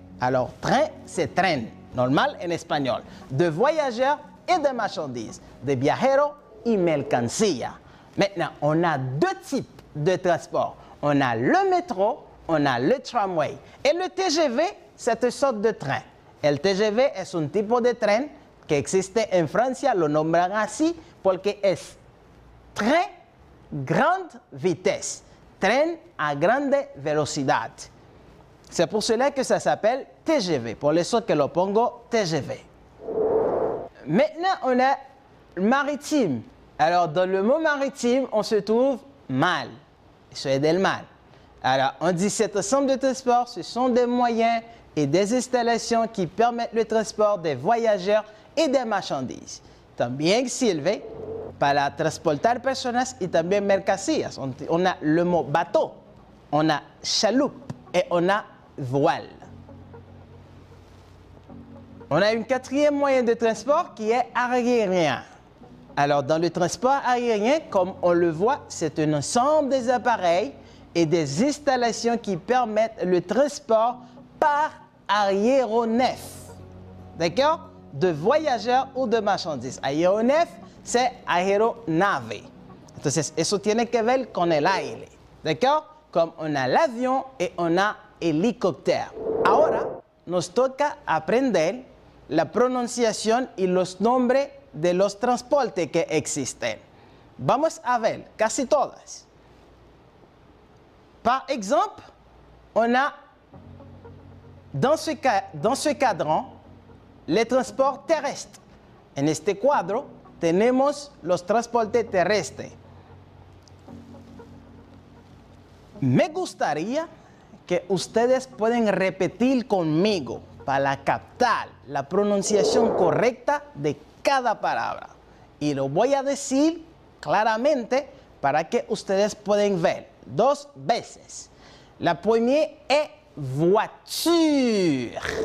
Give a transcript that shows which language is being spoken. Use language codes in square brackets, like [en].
[fr] Alors, train, c'est train, normal en espagnol, de voyageurs et de marchandises, [es] de viajeros y mercancía. [fr] Maintenant, on a 2 types de transport. On a le métro, on a le tramway. Et le TGV, c'est une sorte de train. [es] El TGV es un tipo de tren que existe en Francia, lo nombran así porque es tren [fr] grande vitesse, [es] tren à grande velocidad. [fr] C'est pour cela que ça s'appelle TGV, [es] por eso que lo pongo TGV. [fr] Maintenant, on a maritime. Alors, dans le mot maritime, on se trouve mal. C'est [es] del mal. [fr] Alors, on dit cet ensemble de transports, ce sont des moyens et des installations qui permettent le transport des voyageurs y de marchandises. [es] También sirve para transportar personas y también mercancías. [fr] On a le mot bateau, on a chaloupe et on a voile. On a un 4e moyen de transport qui est aérien. Alors, dans le transport aérien, comme on le voit, c'est un ensemble des appareils et des installations qui permettent le transport par aéronef. d'accord? De voyageurs ou de marchandises. Aeronef, c'est aeronave. [es] Entonces, eso tiene que ver con el aire, [fr] d'accord? [es] Como [fr] on a l'avión [es] y on a helicóptero. Ahora nos toca aprender la pronunciación y los nombres de los transportes que existen. Vamos a ver casi todas. [fr] Par exemple, on a dans ce cadran les transports terrestres. [es] En este cuadro tenemos los transportes terrestres. Me gustaría que ustedes pueden repetir conmigo para captar la pronunciación correcta de cada palabra. Y lo voy a decir claramente para que ustedes puedan ver 2 veces. [fr] La première est voiture.